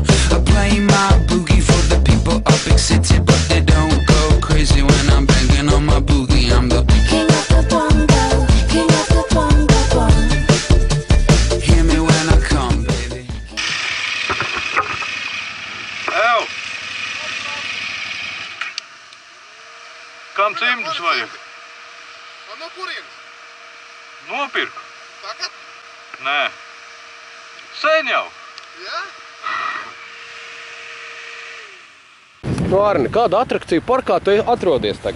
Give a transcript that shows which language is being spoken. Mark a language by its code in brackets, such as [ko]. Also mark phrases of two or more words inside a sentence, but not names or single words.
[en] I play my boogie for the people of big city, but they don't go crazy when I'm banging on my boogie. I'm the king of the bongo, king of the bongo bongo. Hear me when I come, baby. Ew! [lv] Kam cimdus vajag? No kurienes? Nopirku? Tagad? Nē. Sen jau. Jā? Nu, Arni, kādu atrakciju parkā tu atrodies tagad?